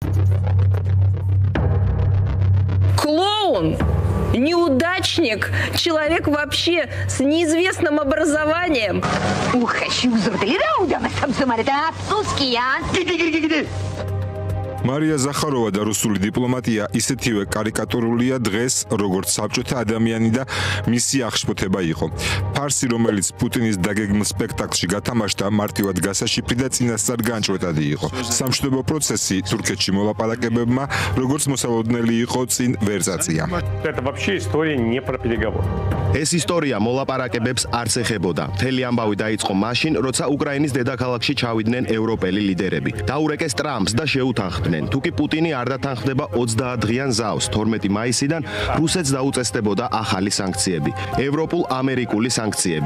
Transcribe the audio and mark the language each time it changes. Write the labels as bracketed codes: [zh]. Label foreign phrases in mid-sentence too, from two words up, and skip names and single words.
[ru] Клоун, неудачник, человек вообще с неизвестным образованием. [ka] მარია ზახაროვა და რუსული დიპლომატია ისეთივე კარიკატურულია დღეს, როგორც საბჭოთა ადამიანი და მისი აღშფოთება იყო. ფარსი, რომელიც პუტინის დაგეგმილ სპექტაკლში გათამაშდა, მარტივად გასაშიფრი და წინასწარ განჭვრეტადი იყო. სამშვიდობო პროცესი თურქეთში მოლაპარაკებებმა, როგორც მოსალოდნელი იყო, წინ ვერ წაწია. [ru] Это вообще история не про переговоры. [ka] ეს ისტორია მოლაპარაკებებს არც ეხებოდა. მთელი ამბავი დაიწყო მაშინ, როცა უკრაინის დედაქალაქში ჩავიდნენ ევროპელი ლიდერები. დაურეკეს ტრამპს და შეუთანხმდნენ. თუკი პუტინი არ დათანხმდება 30 დღიან ზავს 12 მაისიდან რუსეთს დაუწესდებოდა ახალი სანქციები, ევროპულ-ამერიკული სანქციები.